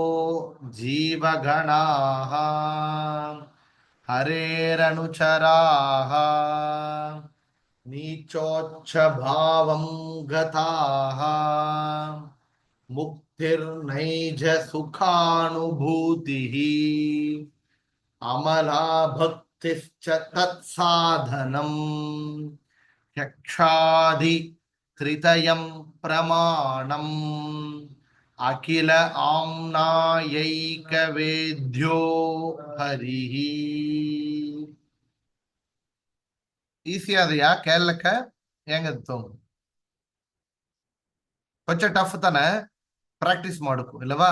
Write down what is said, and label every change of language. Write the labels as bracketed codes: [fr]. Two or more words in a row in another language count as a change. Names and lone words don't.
[sa] ಜೀವಗಣಾಃ ಹರೇರನುಚರಾಃ ನೀಚೋಚ್ಛ ಭಾವಂ ಗತಾಃ ಮುಕ್ತಿರ್ನೈಜ ಸುಖಾನುಭೂತಿಃ ಅಮಲಾ ಭಕ್ತಿಶ್ಚ ತತ್ಸಾಧನಂ ಯಕ್ಷಾದಿ ತ್ರಿತಯಂ ಪ್ರಮಾಣಂ ಅಖಿಲ ಆಮ್ನಾಯೈಕ ವೇದ್ಯೋ ಹರಿಃ. [kn] ಈಸಿ ಅದೆಯಾ ಕೇಳಕ್ಕ? ಹೆಂಗತ್ತು? ಕೊಂಚ ಟಫ್ ತಾನೆ, ಪ್ರಾಕ್ಟೀಸ್ ಮಾಡಕು ಇಲ್ಲವಾ?